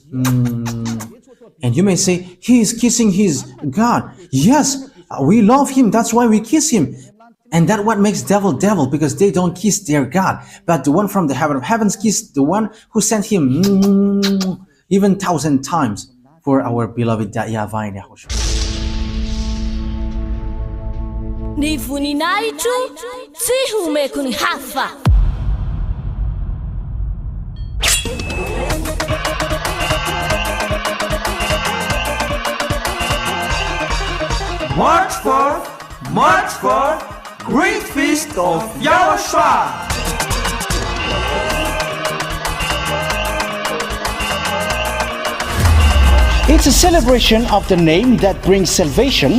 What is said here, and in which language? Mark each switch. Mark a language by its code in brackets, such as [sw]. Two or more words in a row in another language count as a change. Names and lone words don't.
[en] And you may say, he is kissing his God. Yes, we love him. That's why we kiss him. And that what makes devil devil, because they don't kiss their God. But the one from the heaven of heavens kissed the one who sent him even 1,000 times for our beloved YAHVAH and YAHOSHUAH. [mg] Ny voninahitro tsy homeko ny hafa. [en] March 4, Great Feast of YAHOSHUAH. It's a celebration of the name that brings salvation,